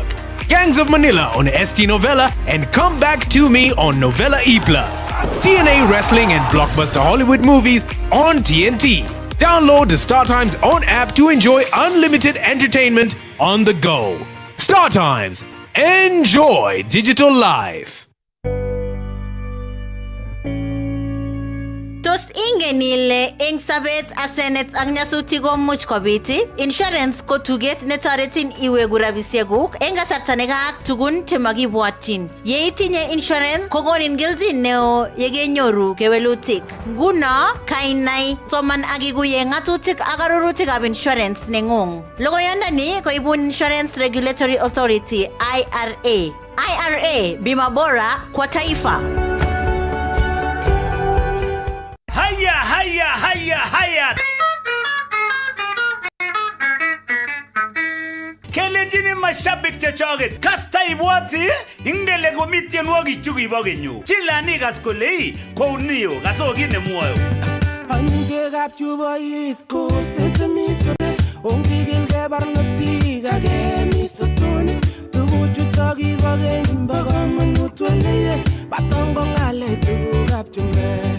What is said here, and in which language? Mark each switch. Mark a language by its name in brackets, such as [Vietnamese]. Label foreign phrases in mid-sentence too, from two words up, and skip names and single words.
[English] Gangs of Manila on ST Novella, and Come Back to Me on Novella E+. TNA Wrestling and Blockbuster Hollywood movies on TNT. Download the Star Times On app to enjoy unlimited entertainment on the go. Star Times. Enjoy digital life. [Kalenjin] Tos ingen ile eng sabet asenet ak nyasutik komuch kobiti? Insurance ko tuget netoretin iwegu rabisiekuk eng kasarta nekaak tugun chemakibwatyin. Ye itinye insurance kokonin kelchin neo yekenyoru kewelutik. Nguno kainai soman ak ikuye ngatutik ak arorutikab insurance nengung. Logoyondoni koibun Insurance Regulatory Authority IRA. IRA, [Swahili] bima bora kwa taifa. Haya. [Kalenjin] Kelejini mashabik chechoget kasta ibwati ingele komitien wogi chukibo kenyu chilani gas kolei kounio gasogi nemwoyo Anyigekab chuboit ko setmisore ongigilge barnotik agemisotoni tuguchuto kibo keny bakamanut waliye batongo ngale tugukab chumbek.